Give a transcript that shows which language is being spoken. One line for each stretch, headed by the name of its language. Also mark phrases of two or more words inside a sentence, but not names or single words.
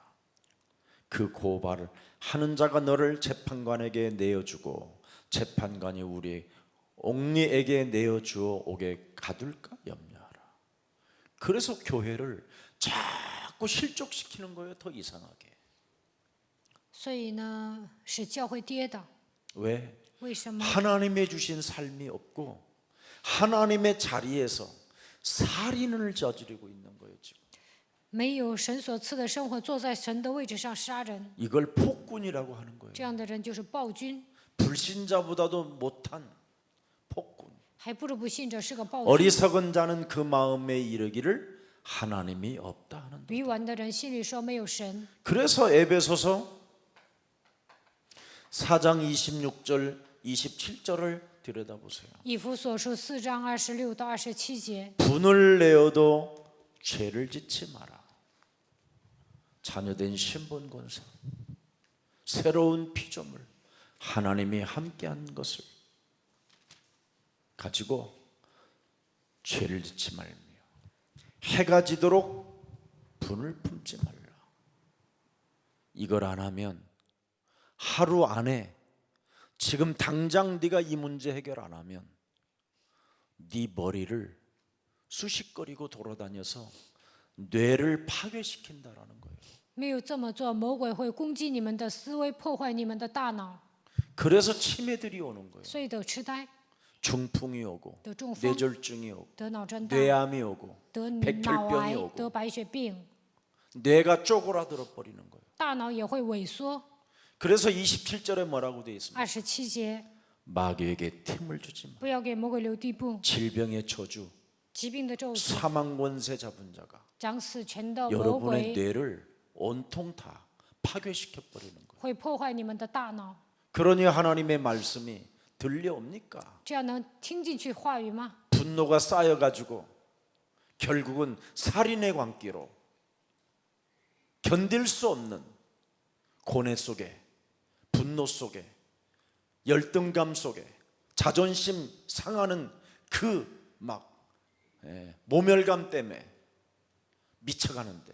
Korean: 그 고발을 하는 자가 너를 재판관에게 내어주고 재판관이 우리 옥리에게 내어주어 오게 가둘까 염려하라. 그래서 교회를 자꾸 실족시키는 거예요. 더 이상하게.
Chinese: 所以呢，使教会跌倒。
Korean: 왜?
Chinese: 为什么？
Korean: 하나님의 주신 삶이 없고 하나님의 자리에서 살인을 저지르고 있는 거예요. 지금.
Chinese: 没有神所赐的生活，坐在神的位置上杀人，
Korean: 이걸 폭군이라고 하는 거예요.
Chinese: 这样的人就是暴君，
Korean: 불신자보다도 못한 폭군.
Chinese: 还不如不信者是个暴君。
Korean: 어리석은 자는 그 마음에 이르기를 하나님이 없다 하는.
Chinese: 愚顽的人心里说没有神。
Korean: 그래서 에베소서 4장 26절 27절을 들여다보세요.
Chinese: 以弗所书4章26到27节，
Korean: 분을 내어도 죄를 짓지 마라. 자녀된 신분 권세, 새로운 피조물, 하나님이 함께한 것을 가지고 죄를 짓지 말며 해가 지도록 분을 품지 말라. 이걸 안 하면 하루 안에 지금 당장 네가 이 문제 해결 안 하면 네 머리를 수식거리고 돌아다녀서 뇌를 파괴시킨다라는 거예요.
Chinese: 没有这么做，魔鬼会攻击你们的思维，破坏你们的大脑，
Korean: 그래서 치매들이 오는 거예요.
Chinese: 所以得痴呆、
Korean: 중풍이 오고
Chinese: 得中风、
Korean: 뇌졸중이 오고
Chinese: 得脑震荡、
Korean: 뇌암이 오고
Chinese: 得脑
Korean: 백혈병이
Chinese: 癌、
Korean: 오고
Chinese: 得白血病，
Korean: 뇌가 쪼그라들어 버리는 거예요.
Chinese: 大脑也会萎缩。
Korean: 그래서 27절에 뭐라고 되어 있습니까?
Chinese: 27节，
Korean: 마귀에게 틈을 주지 마.
Chinese: 不要给魔鬼留地步，
Korean: 질병의 저주,
Chinese: 疾病的咒诅，
Korean: 사망 권세 잡은 자가
Chinese: 掌死权的魔
Korean: 여러분의
Chinese: 鬼
Korean: 뇌를 온통 다 파괴시켜 버리는 거예요.
Chinese: 会破坏你们的大脑。
Korean: 그러니 하나님의 말씀이 들려옵니까?
Chinese: 这样能听进去话语吗？
Korean: 분노가 쌓여가지고 결국은 살인의 광기로 견딜 수 없는 고뇌 속에, 분노 속에, 열등감 속에, 자존심 상하는 그 막 모멸감 때문에 미쳐가는데